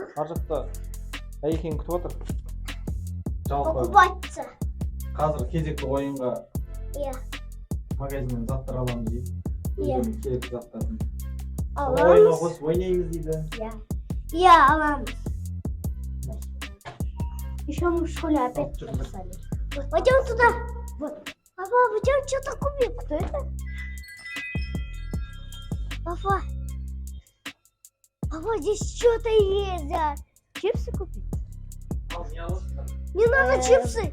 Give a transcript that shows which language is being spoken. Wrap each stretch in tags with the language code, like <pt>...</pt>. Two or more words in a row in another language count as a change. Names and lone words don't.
<kk>Ар жақта әйекең күтіп отыр. Жалпы Покупаться. қазір кезекті ойынға Я. магазиннен заттар аламыз дейді. Иә. Өзінің керек заттарын. Аламыз. Ойынға қосып ойнаймыз дейді. Я. Я аламыз.</kk> <ru>Еще мы в школе опять написали. Пойдем туда. Вот. Папа, пойдем что-то купим. Кто это? Папа. Папа, здесь что-то есть, да. Чипсы купить? Не надо чипсы.</ru>